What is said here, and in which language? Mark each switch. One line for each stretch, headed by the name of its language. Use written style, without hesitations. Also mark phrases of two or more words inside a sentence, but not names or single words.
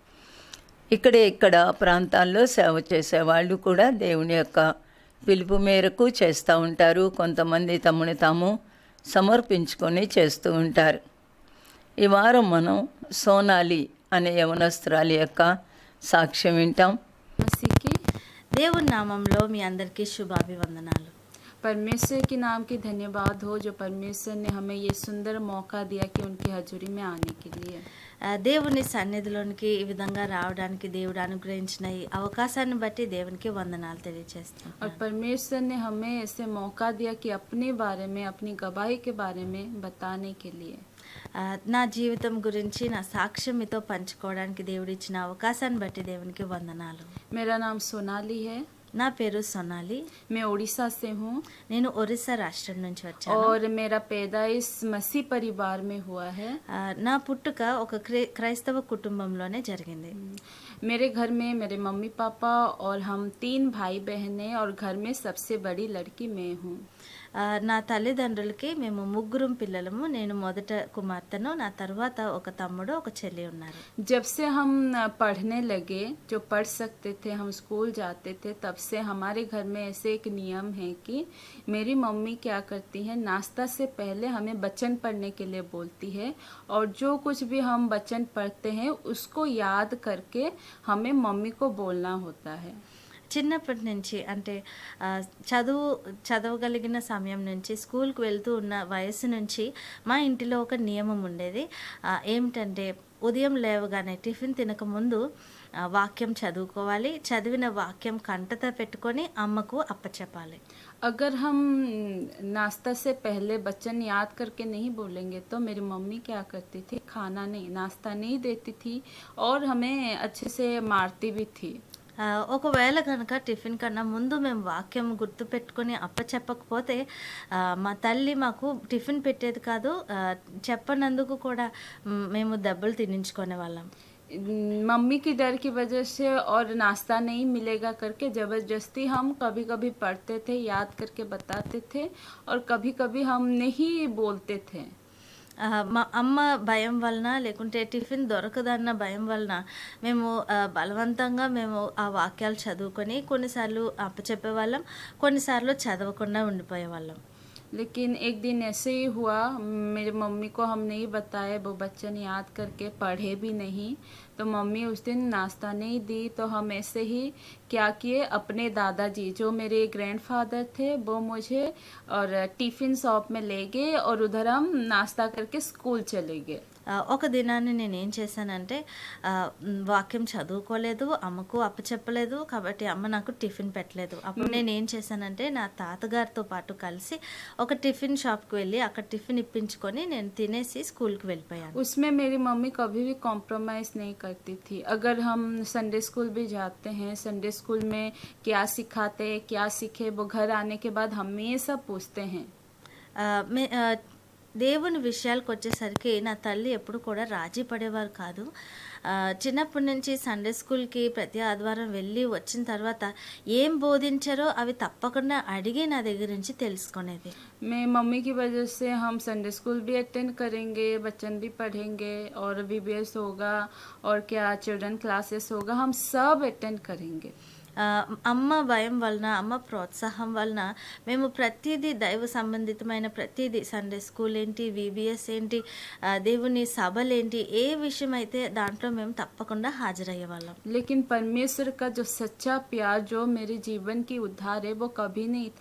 Telugu: ఇక్కడ ప్రాంతాల్లో సేవ చేసేవాళ్ళు కూడా దేవుని యొక్క పిలుపు మేరకు చేస్తూ ఉంటారు. కొంతమంది తమను తాము సమర్పించుకొని చేస్తూ ఉంటారు. ఈ వారం మనం సోనాలి అనే యవనస్తురాలి యొక్క సాక్ష్యం వింటాం. मसीह దేవుని నామంలో మీ అందరికీ శుభాభివందనాలు.
Hindi: परमेश्वर के नाम की धन्यवाद हो जो परमेश्वर ने हमें ये सुंदर मौका दिया कि उनकी हजूरी में आने के लिए.
Telugu: దేవుని సన్నిధిలోనికి ఈ విధంగా రావడానికి దేవుడు అనుగ్రహించిన ఈ అవకాశాన్ని బట్టి దేవునికి వందనాలు తెలియజేస్తాం.
Hindi: और परमेश्वर ने हमें ऐसे मौका दिया कि अपने बारे में, अपनी गवाही के बारे में बताने के लिए.
Telugu: నా జీవితం గురించి నా సాక్ష్యం మీతో పంచుకోవడానికి దేవుడు ఇచ్చిన అవకాశాన్ని బట్టి దేవునికి వందనాలు.
Hindi: मेरा नाम सोनाली है.
Telugu: నా పేరు సోనాలి.
Hindi: मैं उड़ीसा से हूँ.
Telugu: నేను ఒరిస్సా రాష్ట్రం నుంచి వచ్చాను.
Hindi: और मेरा पैदाइश मसीह परिवार में हुआ है.
Telugu: నా పుట్టుక ఒక క్రైస్తవ కుటుంబంలోనే జరిగింది.
Hindi: मेरे घर में मेरे मम्मी पापा और हम 3 भाई बहन हैं और घर में सबसे बड़ी लड़की मैं हूँ.
Telugu: నా తల్లిదండ్రులకి మేము 3 పిల్లలము. నేను మొదట కుమార్తెను, నా తర్వాత ఒక తమ్ముడు, ఒక చెల్లి ఉన్నారు.
Hindi: जब से हम पढ़ने लगे, जो पढ़ सकते थे, हम स्कूल जाते थे, तब से हमारे घर में ऐसे एक नियम है कि मेरी मम्मी क्या करती है, नाश्ता से पहले हमें वचन पढ़ने के लिए बोलती है और जो कुछ भी हम वचन पढ़ते हैं उसको याद करके हमें मम्मी को बोलना होता है.
Telugu: చిన్నప్పటి నుంచి అంటే చదవగలిగిన సమయం నుంచి స్కూల్కి వెళ్తూ ఉన్న వయసు నుంచి మా ఇంటిలో ఒక నియమం ఉండేది. ఏమిటంటే ఉదయం లేవగానే టిఫిన్ తినకముందు వాక్యం చదువుకోవాలి. చదివిన వాక్యం కంటత పెట్టుకొని అమ్మకు అప్పచెప్పాలి.
Hindi: अगर हम नाश्ता से पहले वचन याद करके नहीं बोलेंगे तो मेरी मम्मी क्या करती थी, खाना नहीं, नाश्ता नहीं देती थी और हमें अच्छे से मारती भी थी.
Telugu: ఒకవేళ కనుక టిఫిన్ కన్నా ముందు మేము వాక్యం గుర్తు పెట్టుకొని అప్పచెప్పకపోతే మా తల్లి మాకు టిఫిన్ పెట్టేది కాదు. చెప్పనందుకు కూడా మేము దెబ్బలు తినించుకునే వాళ్ళం.
Hindi: मम्मी की डर की वजह से और नाश्ता नहीं मिलेगा करके ज़बरदस्ती हम कभी कभी पढ़ते थे, याद करके बताते थे और कभी कभी हम नहीं बोलते थे.
Telugu: మా అమ్మ భయం వలన లేకుంటే టిఫిన్ దొరకదన్న భయం వలన మేము బలవంతంగా మేము ఆ వాక్యాలు చదువుకొని కొన్నిసార్లు అప్పచెప్పేవాళ్ళం, కొన్నిసార్లు చదవకుండా ఉండిపోయేవాళ్ళం.
Hindi: लेकिन एक दिन ऐसे ही हुआ, मेरी मम्मी को हम नहीं बताए, वो बच्चन याद करके पढ़े भी नहीं, तो मम्मी उस दिन नाश्ता नहीं दी. तो हम ऐसे ही क्या किए, अपने दादाजी जो मेरे ग्रैंडफादर थे वो मुझे और
English: tiffin shop
Hindi: में ले गए और उधर हम नाश्ता करके स्कूल चले गए.
Telugu: ఒక దినాన్ని నేను ఏం చేశానంటే వాక్యం చదువుకోలేదు, అమ్మకు అప్పచెప్పలేదు, కాబట్టి అమ్మ నాకు టిఫిన్ పెట్టలేదు. అప్పుడు నేను ఏం చేశానంటే నా తాతగారితో పాటు కలిసి ఒక
English: tiffin shopకి
Telugu: వెళ్ళి అక్కడ టిఫిన్ ఇప్పించుకొని నేను తినేసి స్కూల్కి వెళ్ళిపోయాను.
Hindi: उसमें मेरी मम्मी कभी भी कॉम्प्रोमाइज़ नहीं करती थी. अगर हम
English: Sunday school
Hindi: भी जाते हैं,
English: Sunday school
Hindi: में क्या सिखाते, क्या सीखे, वो घर आने के बाद हमेशा पूछते हैं.
Telugu: దేవుని విషయాలకొచ్చేసరికి నా తల్లి ఎప్పుడు కూడా రాజీ పడేవారు కాదు. చిన్నప్పటి నుంచి
English: Sunday schoolకి
Telugu: ప్రతి ఆదివారం వెళ్ళి వచ్చిన తర్వాత ఏం బోధించారో అవి తప్పకుండా అడిగి నా దగ్గర నుంచి తెలుసుకునేది.
Hindi: मैं मम्मी की वजह से हम
English: Sunday school
Hindi: भी अटेंड करेंगे, वचन भी पढ़ेंगे और वीबीएस होगा और क्या
English: children classes
Hindi: होगा, हम सब अटेंड करेंगे।
Telugu: అమ్మ భయం వలన, అమ్మ ప్రోత్సాహం వలన మేము ప్రతీదీ దైవ సంబంధితమైన ప్రతీదీ
English: Sunday school
Telugu: ఏంటి, వీబీఎస్ ఏంటి, దేవుని సభలేంటి, ఏ విషయం అయితే దాంట్లో మేము తప్పకుండా హాజరయ్యేవాళ్ళం.
Hindi: लेकिन परमेश्वर का जो सच्चा प्यार जो मेरे जीवन की उद्धार है वो कभी नहीं था।